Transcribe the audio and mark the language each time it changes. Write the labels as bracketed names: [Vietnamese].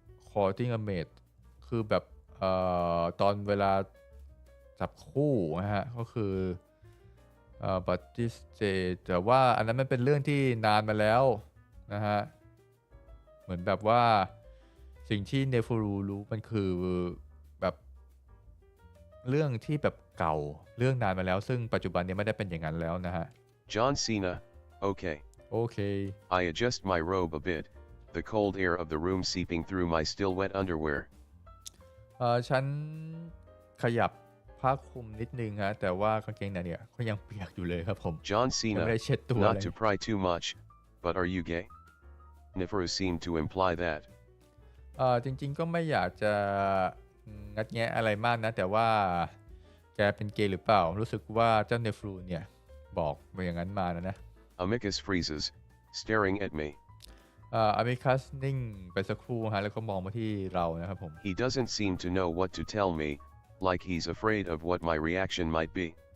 [English] courting a mate [Thai] คือแบบตอนเวลาจับคู่นะฮะก็คือบัตติสเจแต่ว่าอันนั้นมันเป็นเรื่องที่นานมาแล้วนะฮะเหมือนแบบว่าสิ่งที่เนฟูรูรู้มันคือแบบเรื่องที่แบบเก่าเรื่องนานมาแล้วซึ่งปัจจุบันนี้ไม่ได้เป็นอย่างนั้นแล้วนะฮะ [English] John Cena, okay. Okay. I adjust my robe a bit, the cold air of the room seeping through my still wet underwear. [Thai] ฉันขยับผ้าคลุมนิดนึงฮะแต่ว่ากางเกงในเนี่ยก็ยังเปียกอยู่เลยครับผม [English] John [Thai] ยัง [English] Cena, [Thai] ไม่ได้เช็ดตัว [English] not [Thai] เลย [English] to pry too much, but are you gay? Neferu seemed to imply that. [Thai] จริงๆก็ไม่อยากจะงัดแงะอะไรมากนะแต่ว่าแกเป็นเกย์หรือเปล่ารู้สึกว่าเจ้าเนฟรูเนี่ยบอกมาอย่างนั้นมานะ [English] Amicus freezes, staring at me. [Thai] อามิคัสนิ่งไปสักครู่ฮะแล้วก็มองมาที่เรานะครับผม [English] He doesn't seem to know what to tell me, like he's afraid of what my reaction might be.